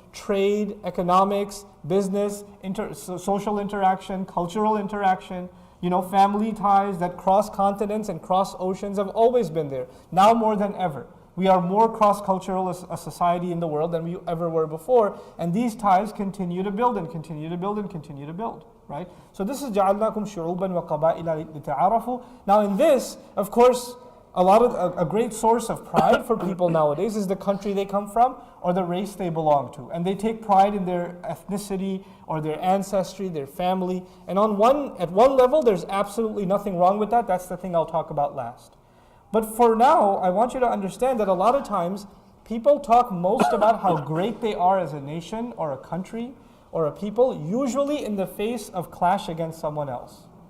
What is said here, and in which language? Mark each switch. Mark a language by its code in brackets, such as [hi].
[en] Trade, economics, business, social interaction, cultural interaction, family ties that cross continents and cross oceans have always been there, now more than ever. We are more cross-cultural as a society in the world than we ever were before, and these ties continue to build and continue to build and continue to build. Right? So this is [ar] جَعَلْنَاكُمْ شُعُوبًا وَقَبَائِلَ لِتَعَارَفُوا. [en] Now in this, of course, a great source of pride for people nowadays is the country they come from or the race they belong to. And they take pride in their ethnicity or their ancestry, their family. And at one level, there's absolutely nothing wrong with that. That's the thing I'll talk about last. But for now, I want you to understand that a lot of times, people talk most about how great they are as a nation or a country or a people, usually in the face of clash against someone else.